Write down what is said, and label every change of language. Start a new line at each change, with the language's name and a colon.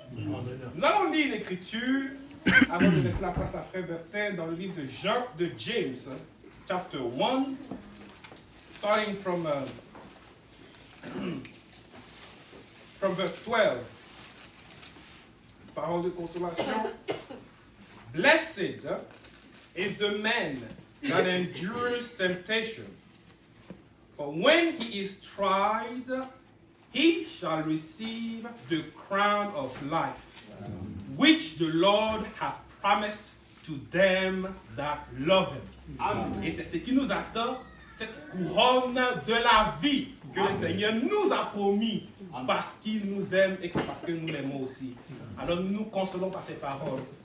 French: Nous allons lire l'écriture avant de laisser la place à Frère Bertin dans le livre de James,
English: chapter 1, starting from verse 12.
French: Parole de consolation.
English: Blessed is the man that endures temptation, for when he is tried, he shall receive the crown of life, which the Lord hath promised to them that love him. Amen.
French: Et c'est ce qui nous attend, cette couronne de la vie que le Seigneur nous a promis parce qu'il nous aime et parce que nous l'aimons aussi. Alors nous nous consolons par ces paroles.